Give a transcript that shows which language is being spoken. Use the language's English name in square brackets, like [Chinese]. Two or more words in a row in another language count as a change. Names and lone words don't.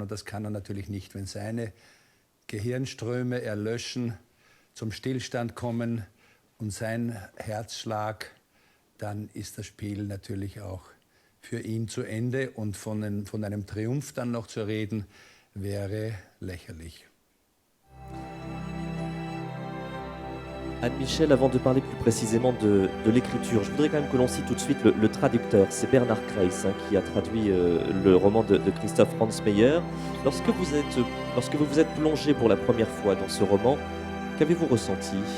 [German] Und das kann er natürlich nicht, wenn seine Gehirnströme erlöschen, zum Stillstand kommen und sein Herzschlag, dann ist das Spiel natürlich auch für ihn zu Ende. Und von einem Triumph dann noch zu reden, wäre lächerlich. [French] Anne Michel, avant de parler plus précisément de l'écriture, je voudrais quand même que l'on cite tout de suite le traducteur. C'est Bernard Kreis qui a traduit le roman de Christoph Ransmeyer. Lorsque vous vous êtes plongé pour la première fois dans ce roman, qu'avez-vous ressenti ?